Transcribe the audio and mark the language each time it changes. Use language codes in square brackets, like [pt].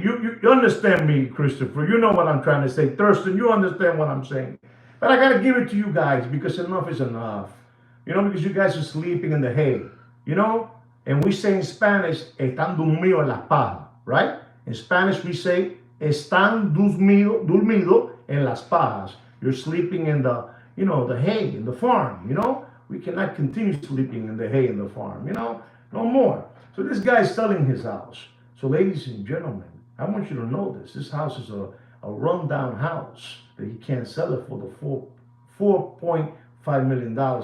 [en] You understand me, Christopher. You know what I'm trying to say. Thurston, you understand what I'm saying. But I got to give it to you guys because enough is enough. Because you guys are sleeping in the hay. And we say in Spanish, [es] están dormidos en las pajas, [en] right? In Spanish, we say, [es] están dormido en las pajas. [en] You're sleeping in the hay, in the farm, We cannot continue sleeping in the hay in the farm, no more. So this guy's selling his house. So ladies and gentlemen, I want you to know this. This house is a rundown house that he can't sell it for the $4.5 million.